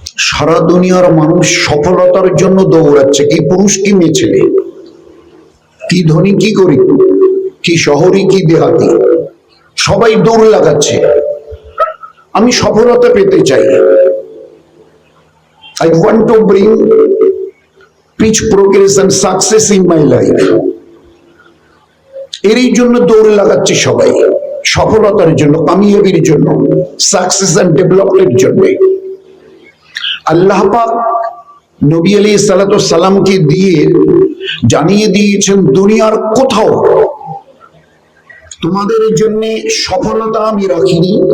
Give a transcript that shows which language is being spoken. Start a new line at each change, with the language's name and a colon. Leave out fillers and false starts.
Bangla: সারা দুনিয়ার মানুষ সফলতার জন্য দৌড়াচ্ছে, কি পুরুষ কি মেয়ে ছেলে, কি ধনী কি গরিব, কি শহরে কি দেহাতি, সবাই দৌড় লাগাচ্ছে। আমি সফলতা পেতে চাই।
English: I want to bring pitch progress and success in my life.
Bangla: এরই জন্য দৌড় লাগাচ্ছে সবাই, সফলতার জন্য, কামিয়াবির জন্য, সাকসেস এন্ড ডেভেলপমেন্টের জন্য। আল্লাহ পাক নবী আলাইহিস সালাতু ওয়াস সালামকে দিয়ে জানিয়ে দিয়েছেন, দুনিয়ার কোথাও তোমাদের জন্য সফলতা আমি রাখিনি।